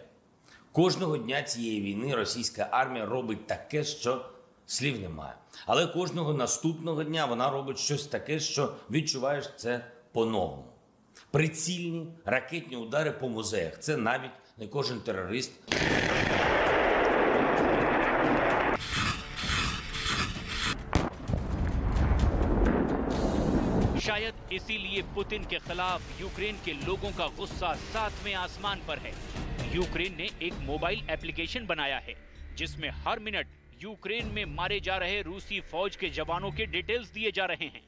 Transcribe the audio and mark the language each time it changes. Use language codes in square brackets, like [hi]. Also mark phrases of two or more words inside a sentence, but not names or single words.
[uk] Кожного дня цієї війни російська армія робить таке, що слів немає. Але кожного наступного дня вона робить щось таке, що відчуваєш це по-новому. Прицільні ракетні удари по музеях – це навіть не кожен терорист. [hi] शायद इसीलिए पुतिन के खिलाफ यूक्रेन के लोगों का गुस्सा 7वें आसमान पर है। यूक्रेन ने एक [en] mobile application [hi] बनाया है, जिसमें हर मिनट यूक्रेन में मारे जा रहे रूसी फौज के जवानों के डिटेल्स दिए जा रहे हैं।